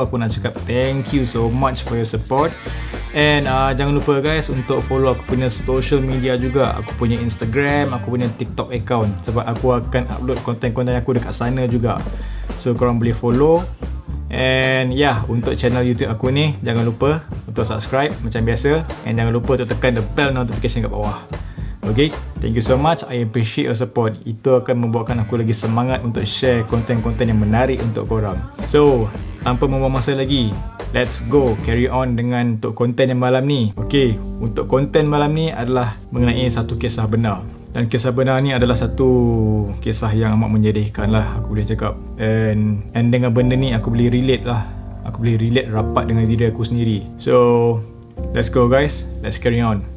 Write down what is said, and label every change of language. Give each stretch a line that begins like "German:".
Malay: Aku nak cakap
English: thank you so much for your support.
Malay: And jangan lupa guys untuk follow aku punya social media juga. Aku punya Instagram, aku punya TikTok account, sebab aku akan upload konten-konten aku dekat sana juga. So korang boleh follow. And untuk channel YouTube aku ni, jangan lupa untuk subscribe macam biasa. And jangan lupa untuk tekan the bell notification kat bawah.
English: Okay, thank you so much, I appreciate your support.
Malay: Itu akan membuatkan aku lagi semangat untuk share konten-konten yang menarik untuk korang. So, tanpa membuang masa lagi,
English: let's go carry on
Malay: dengan untuk konten yang malam ni. Okay, untuk konten malam ni adalah mengenai satu kisah benar. Dan kisah benar ni adalah satu kisah yang amat menyedihkan lah, aku boleh cakap. And dengan benda ni aku boleh relate lah. Aku boleh relate rapat dengan diri aku sendiri.
English: So, let's go guys, let's carry on.